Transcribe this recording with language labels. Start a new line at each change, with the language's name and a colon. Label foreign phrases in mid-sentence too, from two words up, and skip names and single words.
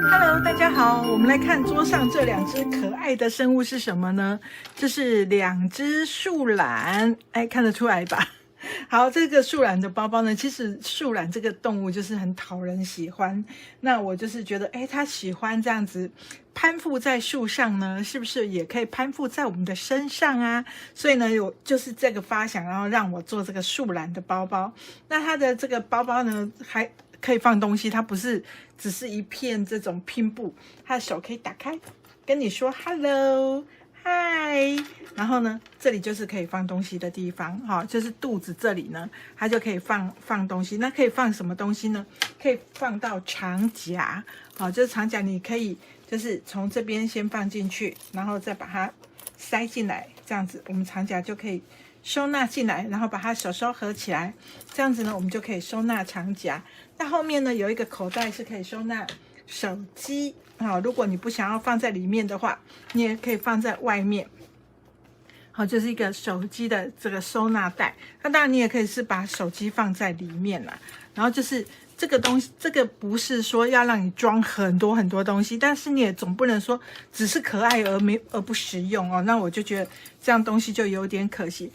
Chinese: Hello， 大家好，我們來看桌上這兩隻可愛的生物是什麼呢？這是兩隻樹懶，哎，看得出來吧？好，這個樹懶的包包呢，其實樹懶這個動物就是很討人喜歡。那我就是覺得，哎，它喜歡這樣子攀附在樹上呢，是不是也可以攀附在我們的身上啊？所以呢，有就是這個發想，然後讓我做這個樹懶的包包。那它的這個包包呢，還可以放東西，它不是只是一片這種拼布，它的手可以打開，跟你說 hello。嗨，然後呢，這裡就是可以放東西的地方，哈，就是肚子這裡呢，它就可以放東西。那可以放什麼東西呢？可以放到長夾，好，就是長夾，你可以就是從這邊先放進去，然後再把它塞進來，這樣子我們長夾就可以收納進來，然後把它手合起來，這樣子呢，我們就可以收納長夾。那後面呢，有一個口袋是可以收納手機。好，如果你不想要放在裡面的話，你也可以放在外面。好，就是一個手機的這個收納袋。那當然，你也可以是把手機放在裡面啦。然後就是這個東西，这個不是說要讓你裝很多很多東西，但是你也總不能說只是可愛而不實用哦。那我就覺得這樣東西就有點可惜。